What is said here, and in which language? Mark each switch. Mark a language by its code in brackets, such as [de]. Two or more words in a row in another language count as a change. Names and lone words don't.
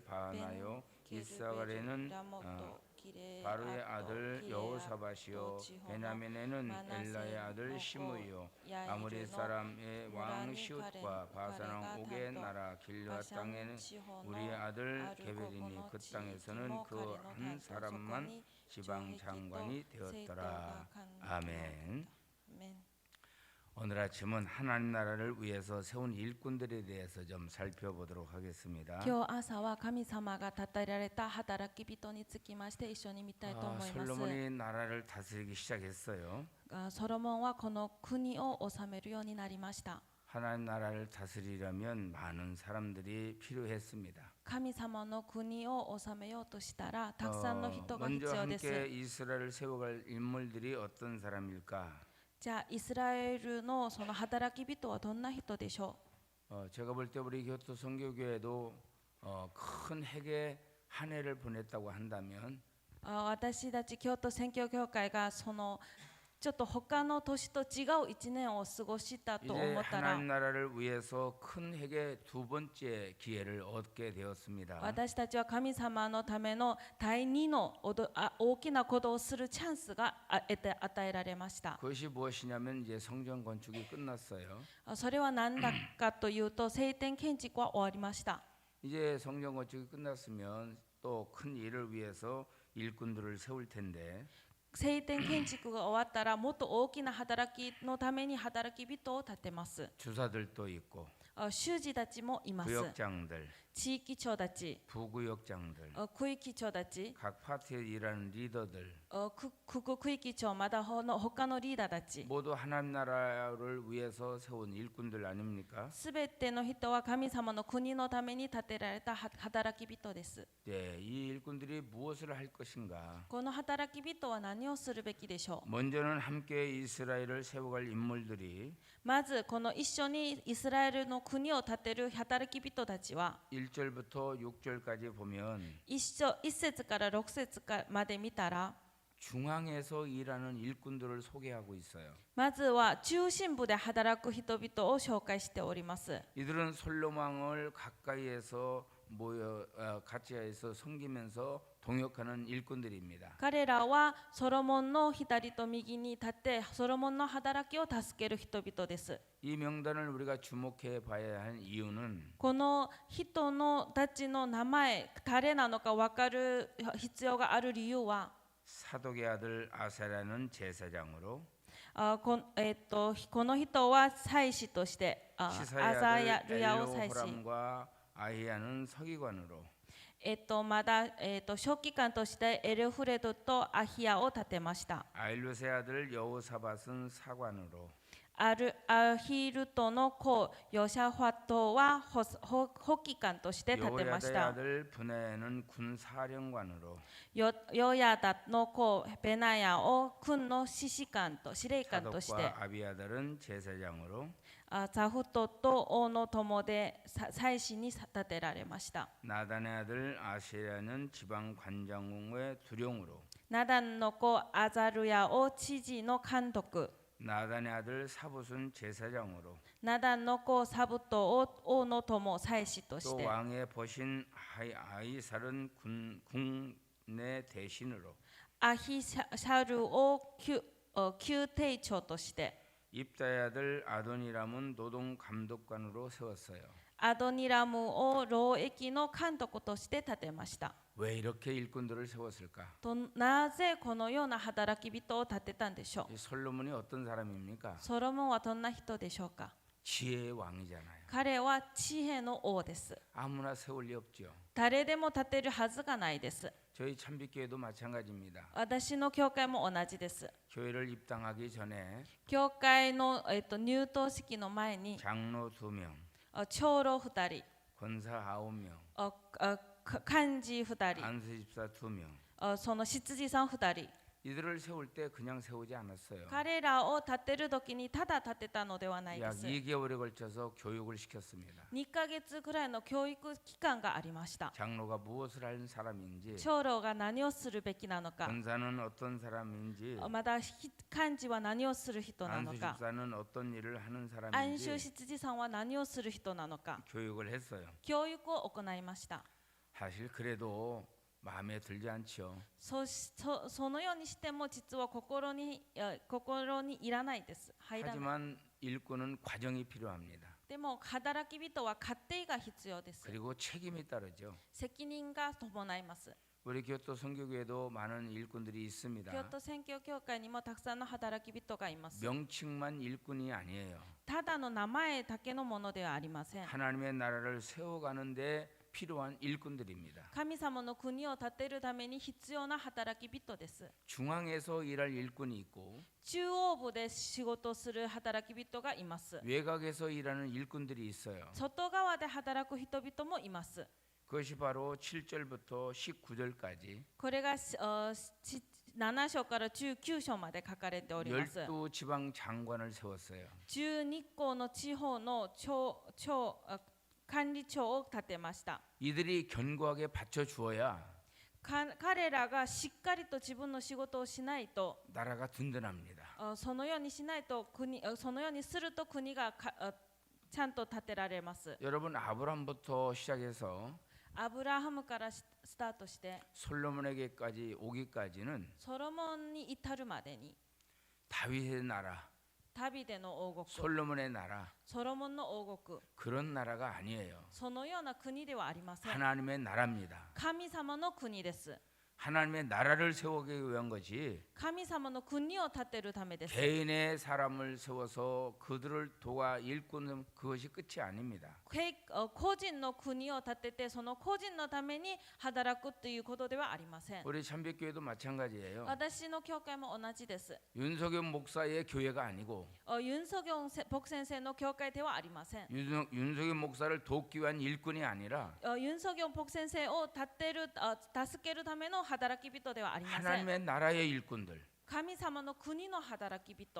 [ko] 바하나요 이사갈에는 바루의 아들 여호사밧이요 베냐민에는 엘라의 아들 시므이요 아모리 사람의 왕 시옷과 바산 왕 옥의 나라 길르앗 땅에는 우리의 아들 게벨이니 그 땅에서는 그 한 사람만 지방 장관이 되었더라. 아멘. 오늘 아침은 하나님 나라를 위해서 세운 일꾼들에 대해서 좀 살펴보도록 하겠습니다. [ja] 今日朝は神様が立てられた働き人につきまして一緒に見たいと思います。 [ko] 솔로몬이 나라를 다스리기 시작했어요. [ja] ソロモンはこの国を治めるようになりました。 [ko] 하나님 나라를 다스리려면 많은 사람들이 필요했습니다. [ja] 神様の国を治めようとしたらたくさんの人が必 [ko] 먼저 [ja] 要です。 [ko] 함께 이스라엘을 세워갈 인물들이 어떤 사람일까? [ja] じゃあイスラエルのその働き人はどんな人でしょ [ko] 제가 볼 때 우리 교토 선교교회도 큰 핵에 한 해를 보냈다고 한다면 [ja] う。私たち京都宣教協会がそのちょっと他の年と違う1年を過ごしたと [ko] 이제 [ja] 思ったら [ko] 하나님 나라를 위해서 큰 핵의 두 번째 기회를 얻게 되었습니다. [ja] 私たちは神様のための第2の大きなことをするチャンスが与えられました。 [ko] 그것이 무엇이냐면 이제 성전 건축이 끝났어요. [ja] それは何だかというと聖典建築は終わりました。 [ko] 이제 성전 건축이 끝났으면 또 큰 일을 위해서 일꾼들을 세울 텐데 [ja] 聖典建築が終わったらもっと大きな働きのために働き人を立てます。 [ko] 주사들도 있고 [ja] 主事たちもいます。 [ko] 구역장들, [ja] 地域長たち、 [ko] 부구역장들, [ja] 区域長たち、 [ko] 각 파트에 일하는 리더들 [ja] 区域長まだ他のリーダーたち [ko] 모두 하나님 나라를 위해서 세운 일꾼들 아닙니까? [ja] すべての人は神様の国のために建てられた働き人です。 [ko] 네, 이 일꾼들이 무엇을 할 것인가? [ja] この働き人は何をするべきでしょう。 [ko] 먼저는 함께 이스라엘을 세워갈 인물들이 [ja] まずこの一緒にイスラエルの国を建てる働き人たちは [ko] 1절부터 6절까지 보면 [ja] 1 節から6節まで見たら [ko] 중앙에서 일하는 일꾼들을 소개하고 있어요. [ja] まずは中心部で働く人々を紹介しております。 [ko] 이들은 솔로몬을 가까이에서 가까이에서 섬기면서 동역하는 일꾼들입니다. [ja] 彼らはソロモンの左と右に立ってソロモンの働きを助ける人々です。 [ko] 이 명단을 우리가 주목해 봐야 할 이유는 [ja] この人のたちの名前誰なのか分かる必要がある理由は [ko] 사독의 아들 아사랴는 제사장으로 [ja] この人は祭司としてア [ko] 시사의 [ja] ザヤ [ko] 아들 [ja] ルヤを祭司 [ko] 엘호람과 아히야는 서기관으로 [ja] まだ、書記官としてエルフレドとアヒヤを立てました。 [ko] 아일롯의 아들 여호사밧은 사관으로 [ja] アヒルトの子ヨシャファトは補記官として立てまし [ko] 여호야다의 [ja] た。 [ko] 아들 브네는 군사령관으로 [ja] ヨヤダの子ベナヤを軍の司令官として [ko] 사독과 아비아달은 제사장으로 [ja] ザフトと王の友で祭司に立てられました。 [ko] 나단의 아들 아시랴는 지방 관장의 두령으로 [ja] ナダンの子アザルヤを知事の監督 [ko] 나단의 아들 사붓은 제사장으로 [ja] ナダンの子サブトを王の友祭司とし [ko] 또 [ja] て [ko] 왕의 벗인 아이살은 군내 대신으로 [ja] アヒシャルを宮廷長として [ko] 입다의 아들 아도니람은 노동 감독관으로 세웠어요. [ja] アドニラムを労役の監督として立てました。 [ko] 왜 이렇게 일꾼들을 세웠을까? [ja] なぜこのような働き人を立てたんでしょう。 [ko] 이 솔로몬이 어떤 사람입니까? [ja] ソロモンはどんな人でしょうか。 [ko] 지혜의 왕이잖아요. [ja] 彼は知恵の王です。 [ko] 아무나 세울 리 없죠. [ja] 誰でも立てるはずがないです。 [ko] 저희 참빛교회도 마찬가지입니다. [ja] 私の教会も同じです。 [ko] 교회를 입당하기 전에 [ja] 教会の、入党式の前に [ko] 장로 2명, [ja] 長老2人、 [ko] 권사 9명, [ja] 幹事2人、 [ko] 안수집사 2명 [ja] その執事さん2人。 [ko] 이들을 세울 때 그냥 세우지 않았어요. [ja] 彼らを立てる時にただ立てたのではないで [ko] 약 [ja] す。 [ko] 2개월에 걸쳐서 교육을 시켰습니다. [ja] 2 ヶ月くらいの教育期間がありました。 [ko] 장로가 무엇을 하는 사람인지, [ja] 長老が何をするべきなのか、 [ko] 권사는 어떤 사람인지, [ja] また幹事は何をする人なのか、 [ko] 안수집사는 어떤 일을 하는 [ja] 安州 [ko] 사람인지 [ja] 執事さんは何をする人なのか、 [ko] 교육을 했어요. [ja] 教育を行いました。 [ko] 사실 그래도 마음에 들지 않죠. [ja] そのようにしても実は心にいらないです。入らない。 [ko] 하지만 일꾼은 과정이 필요합니다. [ja] でも働き人は過程が必要です。 [ko] 그리고 책임이 따르죠. [ja] 責任が伴います。 [ko] 우리 교토 선교교회도 많은 일꾼들이 있습니다. [ja] 京都宣教協会にもたくさんの働き人がいます。 [ko] 명칭만 일꾼이 아니에요. [ja] ただの名前だけのものではありません。 [ko] 하나님의 나라를 세워가는데 필요한 일꾼들입니다. [ja] 神様の国を建てるために必要な働き人です。 [ko] 중앙에서 일할 일꾼이 있고 [ja] 中央部で仕事する働き人がいます。 [ko] 외곽에서 일하는 일꾼들이 있어요. [ja] 外側で働く人々もいます。 [ko] 그것이 바로 7절부터 19절까지 [ja] これが7章から19章まで書かれております。 [ko] 12지방 장관을 세웠어요. [ja] 12 校の地方の管理長を立てました。 [ko] 이들이 견고하게 받쳐주어야 [ja] 彼らがしっかりと自分の仕事をしないと [ko] 나라가 든든합니다. [ja] そのようにしないとそのようにすると国がちゃんと建てられます。 [ko] 여러분 아브람부터 시작해서 [ja] アブラハムからスタートして [ko] 솔로몬에게까지 오기까지는 [ja] ソロモンに至るまでに [ko] 다윗의 나라, [ja] ダビデの王国、 [ko] 솔로몬의 나라 [ja] ソロモンの王国、 [ko] 그런 나라가 아니에요. [ja] そのような国ではありません。 [ko] 하나님의 나라입니다. [ja] 神様の国です。 [ko] 하나님의 나라를 세우기 위한 것이 [ja] 神様の国を建てるためです。 [ko] 개인의 사람을 세워서 그들을 도와 일구는 그것이 끝이 아닙니다. [ja] 個人の国を建ててその個人のために働くということではありません。 [ko] 우리 참빛교회도 마찬가지예요. [ja] 私の教会も同じです。 [ko] 윤석열 목사의 교회가 아니고 [ja] ユン・ソギョン牧先生の教会ではありません。 [ko] 윤석열 목사를 돕기 위한 일꾼이 아니라 [ja] ユン・ソギョン牧先生を助けるための働き人ではありません。 [ko] 하나님의 나라의 일꾼들, [ja] 神様の国の働き人、